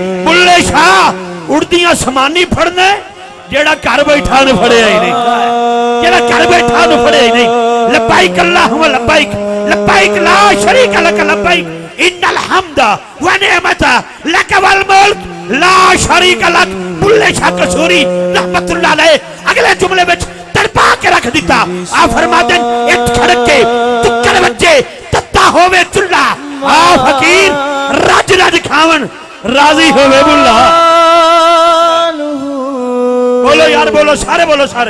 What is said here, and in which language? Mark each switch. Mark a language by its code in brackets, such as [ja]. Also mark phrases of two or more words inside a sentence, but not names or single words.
[pa] بلھے شاہ اڈدیاں سمانی پھڑنا ہے، جیڑا گھر بیٹھا نے پھڑیا ہی نہیں، جیڑا گھر بیٹھا نے پھڑیا ہی نہیں. [ar] لبيك اللهم لبيك، لبيك لا شريك لك لبيك، إن الحمد والنعمة لك والملك لا شريك لك. [pa] بلھے شاہ قصوری [ar] رحمة الله عليه [pa] اگلے جملے وچ تڑپا کے رکھ دتا. آ فرماتے اِٹ کھڑکے ٹکر بچے تتا ہووے چلہا، آ فقیر رج رج کھاون راضی ہووے بلھا. بولو یار، بولو سارے، بولو سارے.